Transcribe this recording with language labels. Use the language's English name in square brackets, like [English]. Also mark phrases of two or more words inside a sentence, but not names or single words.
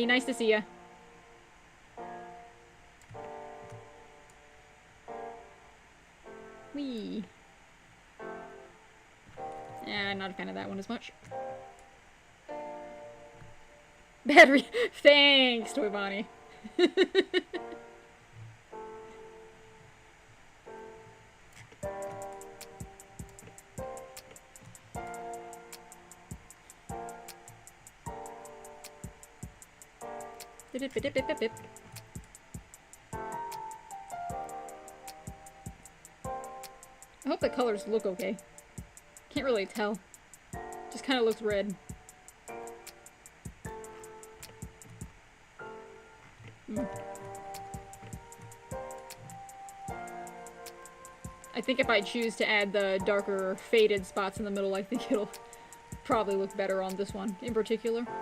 [English] Nice to see ya. Whee. Yeah, I'm not a fan of that one as much. Battery. Thanks, Toybani. Bip-bip-bip-bip-bip. I hope the colors look okay. Can't really tell. Just kind of looks red. I think if I choose to add the darker faded spots in the middle, I think it'll probably look better on this one in particular.